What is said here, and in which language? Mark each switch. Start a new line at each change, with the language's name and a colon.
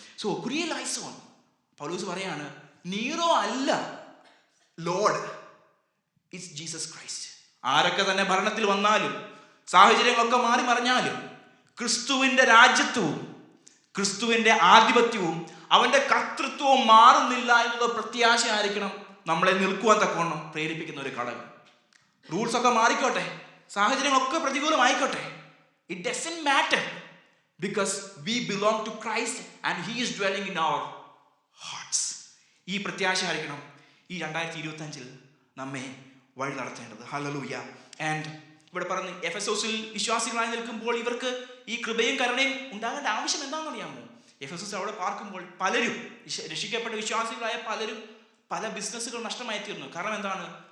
Malayalam: So കുരിയേലൈസോൻ, പൗലോസ് പറയാണ്, Nero അല്ല Lord,
English: It's Jesus Christ.
Malayalam: ആരൊക്കെ തന്നെ ഭരണത്തിൽ വന്നാലും സാഹചര്യങ്ങളൊക്കെ മാറി മറിഞ്ഞാലും ക്രിസ്തുവിൻ്റെ രാജ്യത്വവും ക്രിസ്തുവിൻ്റെ ആധിപത്യവും അവൻ്റെ കർത്തൃത്വവും മാറുന്നില്ല എന്നുള്ള പ്രത്യാശ ആയിരിക്കണം നമ്മളെ നിൽക്കുവാൻ തക്കവണ്ണം പ്രേരിപ്പിക്കുന്ന ഒരു ഘടകം. റൂൾസൊക്കെ മാറിക്കോട്ടെ, സാഹചര്യങ്ങളൊക്കെ പ്രതികൂലമായിക്കോട്ടെ,
English: it doesn't matter because we belong to Christ and he is dwelling in our hearts.
Malayalam: ഈ പ്രത്യാശ ആയിരിക്കണം ഈ 2025 നമ്മെ വഴി നടത്തേണ്ടത്. ഹല്ലേലൂയ. ആൻഡ് ഇവിടെ പറഞ്ഞ് എഫെസോസിൽ വിശ്വാസികളായി നിൽക്കുമ്പോൾ ഇവർക്ക് ഈ കൃപയും കരുണയും ഉണ്ടാകേണ്ട ആവശ്യം എന്താണെന്ന് അറിയാമോ? എഫെസോസിൽ അവിടെ പാർക്കുമ്പോൾ പലരും, രക്ഷിക്കപ്പെട്ട വിശ്വാസികളായ പലരും പല ബിസിനസ്സുകൾ നഷ്ടമായി തീർന്നു. കാരണം എന്താണ്?